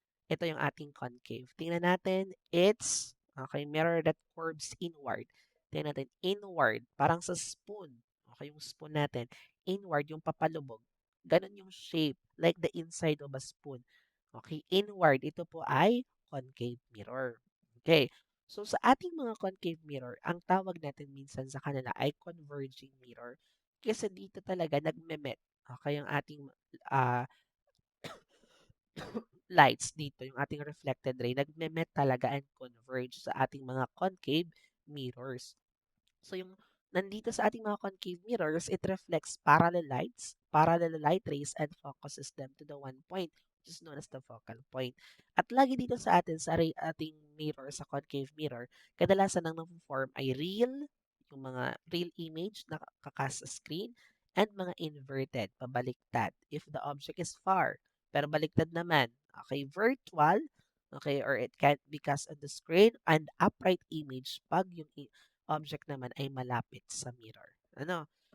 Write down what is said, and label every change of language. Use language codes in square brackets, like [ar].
[tl] Ito yung ating [en] concave. [tl] Tingnan natin, [en] it's, okay, mirror that curves inward. [tl] Tingnan natin, inward, parang sa spoon. Okay, yung spoon natin, inward, yung papalubog. Ganon yung [en] shape, like the inside of a spoon. Okay, inward, [tl] ito po ay [en] concave mirror. [tl] Okay, so sa ating mga concave mirror, ang tawag natin minsan sa kanila ay converging mirror. Kasi dito talaga nagme-met. Okay, yung ating lights dito, yung ating reflected ray, nagme-met talaga [en] and converge [tl] sa ating mga concave mirrors. So yung nandito sa ating mga [en] concave mirrors, it reflects parallel light rays, and focuses them to the one point, which is known as the focal point. [tl] At lagi dito sa atin, sa ating mirror, sa concave mirror, kadalasan ang form ay real, yung mga real image na kakas sa screen, [en] and mga inverted, [tl] pabaliktad, if the object is far. Pero baliktad naman, [en] okay, virtual, okay, or it can't be cast on the screen, and upright image [tl] pag yung object naman ay malapit sa [en] mirror. Ano?